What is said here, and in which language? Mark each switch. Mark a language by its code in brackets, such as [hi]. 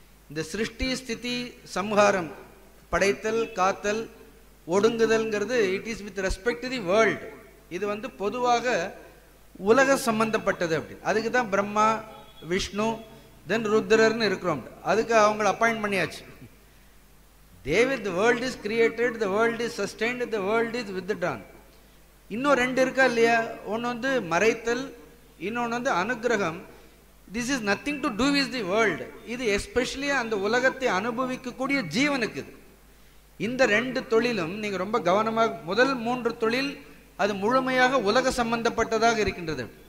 [ta] இந்த சிருஷ்டி ஸ்திதி சம்ஹாரம், படைத்தல் காத்தல் ஒடுங்குதல்ங்கிறது [en] It is with respect to the world. [ta] இது பொதுவாக உலக சம்பந்தப்பட்டது. அப்படி அதுக்கு தான் பிரம்மா விஷ்ணு தென் ருத்ரர்னு இருக்கிறோம். அதுக்கு அவங்களை அப்பாயிண்ட் பண்ணியாச்சு. [en] the world is created, the world is sustained, the world is withdrawn. [ta] இன்னும் ரெண்டு இருக்கா இல்லையா? ஒன்று வந்து மறைத்தல், இன்னொன்று வந்து அனுகிரகம். [en] This is nothing to do with the world. [ta] இது எஸ்பெஷலி அந்த உலகத்தை அனுபவிக்கக்கூடிய ஜீவனுக்கு இது. இந்த ரெண்டு தொழிலும் நீங்க ரொம்ப கவனமாக, முதல் 3 தொழில் அது முழுமையாக உலக சம்பந்தப்பட்டதாக இருக்கின்றது.